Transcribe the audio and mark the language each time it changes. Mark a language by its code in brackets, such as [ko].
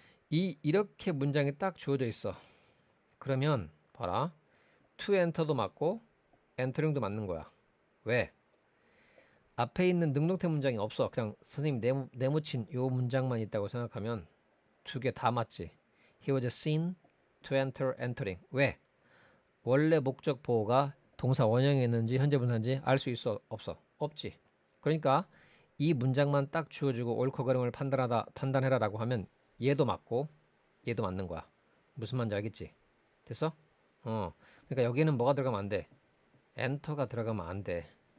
[ko] 이렇게 문장이 딱 주어져 있어. 그러면 봐라. to enter도 맞고 entering도 맞는 거야. 왜? 앞에 있는 능동태 문장이 없어. 그냥 선생님 네모친 요 문장만 있다고 생각하면 두 개 다 맞지. [en] He was seen to enter, entering. [ko] 왜? 원래 목적 보호가 동사 원형이 있는지 현재 분사인지 알 수 있어? 없어? 없지. 그러니까 이 문장만 딱 주어주고 옳고 그름을 판단해라라고 하면 얘도 맞고 얘도 맞는 거야. 무슨 말인지 알겠지? 됐어? 그러니까 여기는 뭐가 들어가면 안 돼? enter가 들어가면 안 돼.